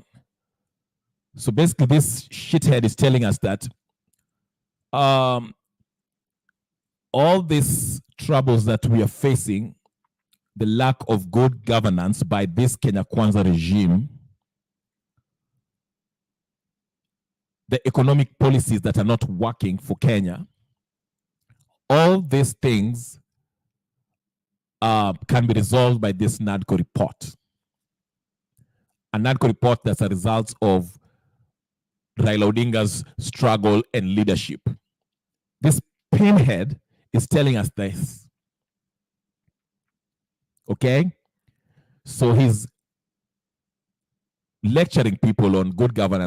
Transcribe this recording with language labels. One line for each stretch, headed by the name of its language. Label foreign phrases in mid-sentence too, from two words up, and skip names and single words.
English: So basically, this shithead is telling us that all these troubles that we are facing, the lack of good governance by this Kenya Kwanza regime, the economic policies that are not working for Kenya, all these things can be resolved by this NADCO report. A NADCO report that's a result of Raila Odinga's struggle and leadership. This pinhead is telling us this. Okay? So he's lecturing people on good governance.